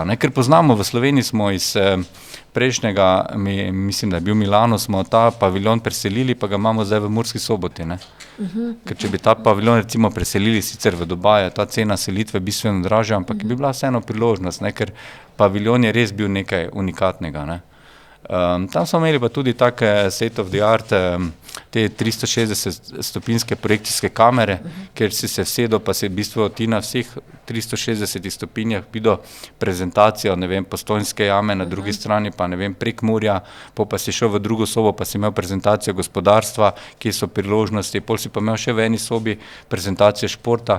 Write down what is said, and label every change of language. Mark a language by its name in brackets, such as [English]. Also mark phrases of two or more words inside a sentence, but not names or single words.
[Slovenian] Ne, ker poznamo, v Sloveniji smo iz prejšnjega, mislim, da je bil Milano, smo ta paviljon preselili, pa ga imamo zdaj v Murski Soboti. Ne. Ker če bi ta paviljon recimo preselili sicer v Dubaj, ta cena selitve bistveno dražja, ampak bi bila vseeno priložnost, ne, ker paviljon je res bil nekaj unikatnega. Ne. Tam smo imeli pa tudi take [English] state of the art, [Slovenian] te 360 stopinjske projekcijske kamere, kjer si se vsedel, pa si v bistvu ti na vseh 360 stopinjah videl prezentacijo, ne vem, Postojnske jame, na drugi strani pa, ne vem, Prekmurja, pa si šel v drugo sobo, pa si imel prezentacijo gospodarstva, kje so priložnosti, pol si pa imel še v eni sobi prezentacijo športa.